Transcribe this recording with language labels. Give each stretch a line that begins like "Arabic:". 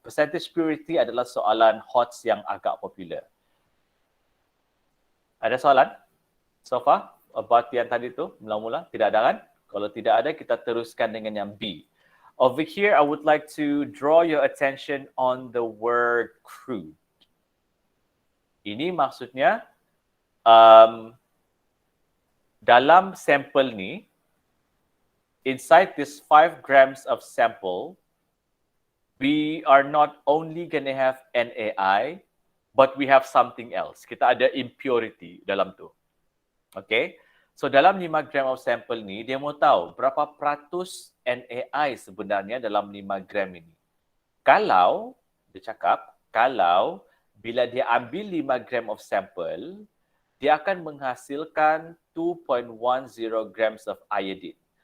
Malay: Percentage purity adalah soalan HOTS yang agak popular. Ada soalan so far about yang tadi tu mula-mula? Tidak ada kan? Kalau tidak ada, kita teruskan dengan yang B.
English: Over here, I would like to draw your attention on the word crude.
Malay: Ini maksudnya dalam sampel ni,
English: inside this 5 grams of sample, we are not only going to have NaI, but we have something else.
Malay: Kita ada impurity dalam tu. Okay? So dalam 5 gram
English: of sample
Malay: ni, dia mau tahu berapa peratus NaI sebenarnya dalam 5 gram ini. Kalau, dia cakap, kalau bila dia ambil 5 gram of sample, dia akan menghasilkan 2.10 grams of iodine.